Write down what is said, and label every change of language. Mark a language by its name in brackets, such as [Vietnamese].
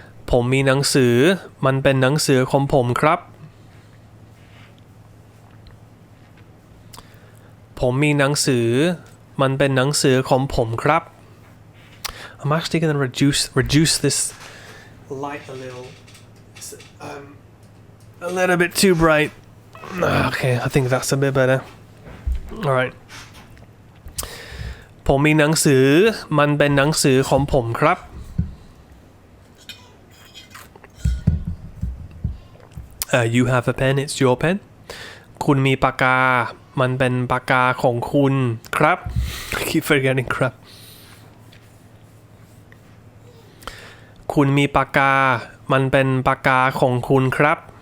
[Thai] ผมมีหนังสือมันเป็นหนังสือของผมครับผมมีหนังสือมันเป็นหนังสือของผมครับ [English] I'm actually going to reduce this light a little. It's, a little bit too bright. Okay, I think that's a bit better. All right. [Thai] ผมมีหนังสือมันเป็นหนังสือของผมครับ [English] You have a pen it's your pen [Thai] คุณมีปากกามันเป็นปากกาของคุณครับ [English] I keep forgetting [Thai] ครับคุณมีปากกามันเป็นปากกาของคุณครับ